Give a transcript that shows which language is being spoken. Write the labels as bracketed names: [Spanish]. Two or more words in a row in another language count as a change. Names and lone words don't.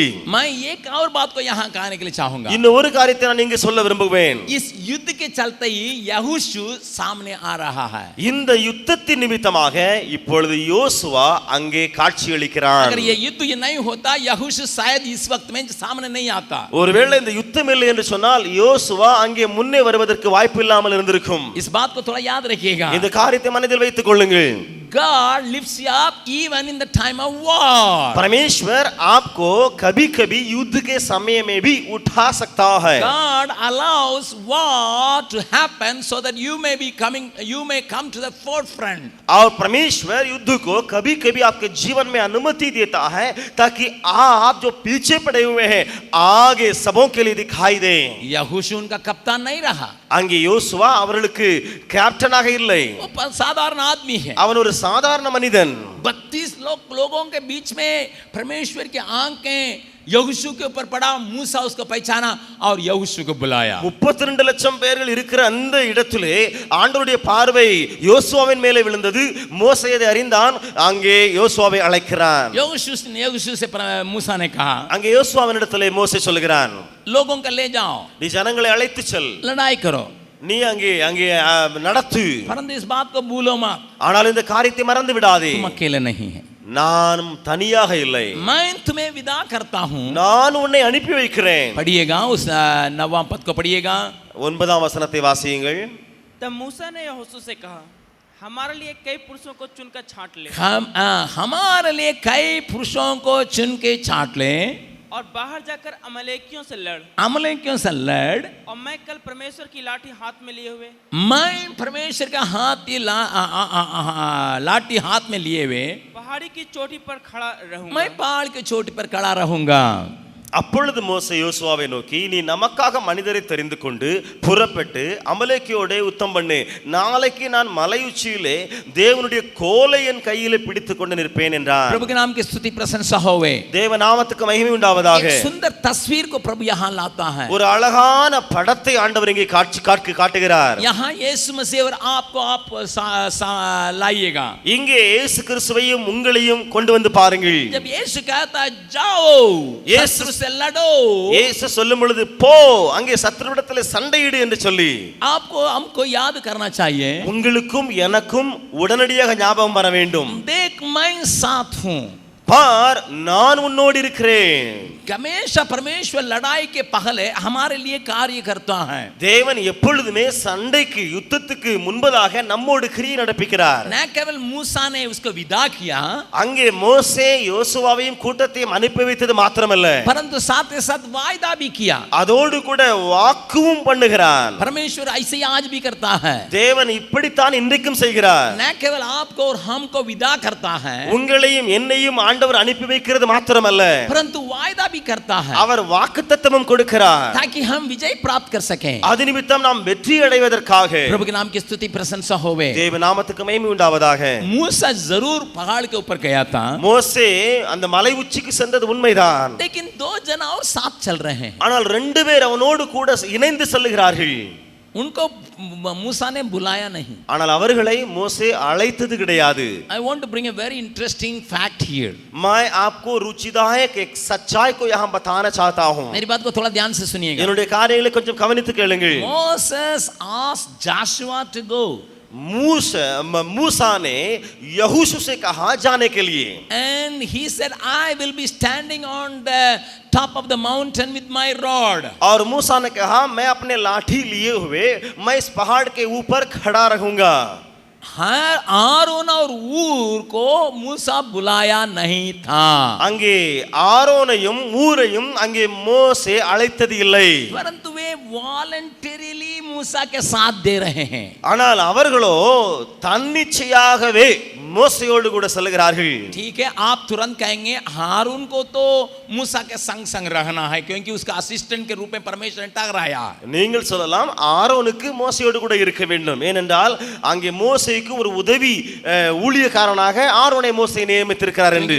[Hindi] मैं एक और बात को यहाँ कहने के लिए चाहूंगा. [Tamil] இன்னும் ஒரு காரியத்தை நான் இங்கே சொல்ல விரும்புவேன். [Hindi] इस युद्ध के चलते ही यहोशू सामने आ रहा है. [Tamil] இந்த யுத்தத்தின் நிமித்தமாக இப்பொழுது யோசுவா அங்கே காட்சியளிக்கிறான். [Hindi] अगर ये युद्ध ये नहीं होता यहोशू शायद इस वक्त में सामने नहीं आता. [Tamil] ஒருவேளை இந்த யுத்தம் இல்லை என்று சொன்னால் யோசுவா அங்கே முன்னே வருவதற்கு வாய்ப்பு இல்லாமல் இருந்திருக்கும். [Hindi] इस बात को थोड़ा याद रखिएगा. [Tamil] இந்த காரியத்தை மனதில் வைத்துக் கொள்ளுங்கள். [English] God lifts you up even in the time of war. [Hindi] परमेश्वर आपको कभी-कभी युद्ध के समय में भी उठा सकता है. [English] God allows war to happen so that you may come to the forefront. [Hindi] और परमेश्वर युद्ध को कभी-कभी आपके जीवन में अनुमति देता है ताकि आप जो पीछे पड़े हुए हैं आगे सबों के लिए दिखाई दें. यहोशू उनका कप्तान नहीं रहा. [Tamil] அங்கே யோசுவா அவர்களுக்கு கேப்டனாக இல்லை, [Hindi] वो साधारण आदमी है. [Tamil] அவன் ஒரு சாதாரண மனிதன். [Hindi] 32 लोगों के बीच में परमेश्वर की आंखें यहोशू के ऊपर पड़ा. मूसा उसको पहचाना और यहोशू को बुलाया. [Tamil] 32 லட்சம் பேர்கள் இருக்கிற அந்த இடத்திலே ஆண்டவருடைய பார்வை யோசுவாவின் மேலே விழுந்தது. மோசே அதை அறிந்தான், அங்கே யோசுவாவை அழைக்கிறான். [Hindi] यहोशू से मूसा ने कहा, [Tamil] அங்கே யோசுவாவின் இடத்திலே மோசே சொல்கிறான், [Hindi] लोगों को ले जाओ, [Tamil] நீ ஜனங்களை அழைத்து செல், [Hindi] लड़ाई करो, [Tamil] நீ அங்கே அங்கே நடத்து, [Hindi] परंतु इस बात को भूलो मत, [Tamil] ஆனால் இந்த காரியத்தை மறந்து விடாதே, [Hindi] तुम अकेले नहीं है, [Tamil] நான் தனியாக இல்லை, [Hindi] मैं तुम्हें विदा करता हूं. [Tamil] நான் உன்னை அனுப்பி வைக்கிறேன். [Hindi] पढ़िएगा उस 9वां पद को पढ़िएगा. [Tamil] 9ஆம் வசனத்தை வாசியுங்கள். [Hindi] तब मूसा ने यहोशू से कहा, हमारे लिए कई पुरुषों को चुनकर छांट ले हमारे लिए कई पुरुषों को चुन के छांट ले और बाहर जाकर अमलेकियों से लड़. अमलेकियों से लड़. और मैं कल परमेश्वर की लाठी हाथ में लिए हुए मैं परमेश्वर का लाठी हाथ में लिए हुए पहाड़ी की चोटी पर खड़ा रहूंगा. मैं पहाड़ की चोटी पर खड़ा रहूंगा. [Tamil] அப்பொழுது மோசே யோசுவாவை நோக்கி, நீ நமக்காக மனிதரை தெரிந்து கொண்டு புறப்பட்டு அமலேக்கியோடே யுத்தம் பண்ணு. நாளைக்கு நான் மலை உச்சியிலே தேவனுடைய கோலை என் கையிலே பிடித்துக் கொண்டு நிற்பேன் என்றார். [Hindi] प्रभु के नाम की स्तुति प्रशंसा होवे. [Tamil] தேவ நாமத்துக்கு மகிமை உண்டாவதாக. [Hindi] एक सुंदर तस्वीर को प्रभु यहाँ लाता है. [Tamil] ஒரு அழகான படத்தை ஆண்டவர் இங்கே காட்டுகிறார். [Hindi] यहाँ यीशु मसीह और आपको आप लाइएगा. [Tamil] இங்கே இயேசு கிறிஸ்துவையும் உங்களையும் கொண்டு வந்து பாருங்கள். [Hindi] जब यीशु कहता है जाओ शत्रु से लड़ो, [Tamil] இயேசு சொல்லும் பொழுது போ அங்கே சத்துருவிடத்திலே சண்டையிடு என்று சொல்லி [Hindi] आपको हमको याद करना चाहिए. [Tamil] உங்களுக்கும் எனக்கும் உடனடியாக ஞாபகம் வர வேண்டும். [Hindi] देख मैं साथ हूं, [Tamil] பார் நான் உன்னோடு இருக்கிறேன். [Hindi] हमेशा परमेश्वर लड़ाई के पहले हमारे लिए कार्य करता है. [Tamil] தேவன் எப்பொழுதுமே சண்டைக்கு யுத்தத்துக்கு முன்பதாக நம்மோடு கிரியை நடப்பிக்கிறார். [Hindi] न केवल मूसा ने उसको विदा किया, [Tamil] அங்கே மோசே யோசுவாவையும் கூட்டத்தையும் அனுப்பி வைத்தது மாத்திரமல்ல, [Hindi] परंतु साथ ही साथ वायदा भी किया. [Tamil] அதோடு கூட வாக்குவும் பண்ணுகிறான். [Hindi] परमेश्वर ऐसे ही आज भी करता है. [Tamil] தேவன் இப்படித்தான் இன்றைக்கும் செய்கிறார். [Hindi] न केवल आपको और हमको विदा करता है, [Tamil] உங்களையும் என்னையும் ஆண்டவர் அனுப்பி வைக்கிறது மாத்திரமல்ல, [Hindi] परंतु वायदा भी करता है [Tamil] அவர் வாக்குத்தத்தமும் கொடுக்கிறார். [Hindi] ताकि हम विजय प्राप्त कर सकें। [Tamil] அது நிமித்தம் நாம் வெற்றி அடைவதற்காக [Hindi] प्रभु के नाम की स्तुति प्रशंसा होवे। [Tamil] தேவ நாமத்துக்கு மகிமை உண்டாவதாக. [Hindi] मूसा जरूर पहाड़ के ऊपर गया था, [Tamil] மோசே அந்த மலை உச்சிக்கு சென்றது உண்மைதான். [Hindi] लेकिन 2 जन और साथ चल रहे हैं। [Tamil] ஆனால் 2 பேர் அவனோடு கூட இணைந்து செல்லுகிறார்கள். [Hindi] उनको मूसा ने बुलाया नहीं। [Tamil] ஆனால் அவர்களை மோசே அழைத்தது கிடையாது. [English] I want to bring a very interesting fact here. [Hindi] मैं आपको रुचिदायक एक सच्चाई को यहाँ बताना चाहता हूँ. मेरी बात को थोड़ा ध्यान से सुनिएगा। [Tamil] என்னுடைய காரியங்களை கொஞ்சம் கவனித்து கேளுங்கள். [English] Moses asked Joshua to go, [Hindi] मूसा ने यहोशू से कहा जाने के लिए, [English] and he said, I will be standing on the top of the mountain with my rod. [Hindi] और मूसा ने कहा मैं अपने लाठी लिए हुए मैं इस पहाड़ के ऊपर खड़ा रहूंगा. हाँ, आरोन और ऊर को मूसा बुलाया नहीं था, [Tamil] அங்கே ஆரோனையும் ஊரையும் அங்கே மோசே அழைத்தது இல்லை. [Hindi] परंतु वे वॉलंटरीली मूसा के साथ दे रहे हैं। [Tamil] ஆனால் அவர்களோ தன்னிச்சையாகவே மோசேயோடு கூட செல்கிறார்கள். [Hindi] ठीक है, आप तुरंत कहेंगे हारून को तो मूसा के संग संग रहना है, क्योंकि उसका असिस्टेंट के रूप में परमेश्वर ने ठहराया। [Tamil] நீங்கள் சொல்லலாம் ஆரோனுக்கு மோசேயோடு கூட இருக்க வேண்டும், ஏனென்றால் அங்கே மோசேக்கு ஒரு உதவி ஊழியக்காரனாக ஆரோனை மோசே நியமித்திருக்கிறார் என்று.